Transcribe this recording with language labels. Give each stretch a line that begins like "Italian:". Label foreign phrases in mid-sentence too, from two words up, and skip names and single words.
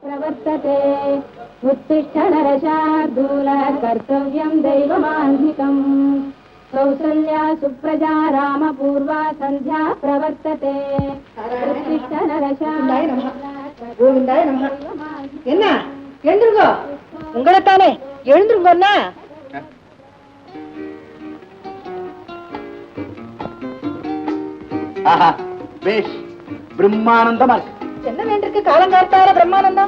Sanskrit: प्रवर्तते उत्तिष्ठ नरशार्दूल कर्तव्यं दैवमान्धिकम् कौसल्या सुप्रजा रामपूर्वा सन्ध्या प्रवर्तते उत्तिष्ठ नरशार्दूल
Tamil: என்ன எழுந்துருங்கோ உங்களைத்தானே எழுந்துருங்கண்ணா பிரம்மானந்தமா இருக்கு. என்ன வேண்டிருக்கு காலங்காத்தால பிரம்மானந்தம்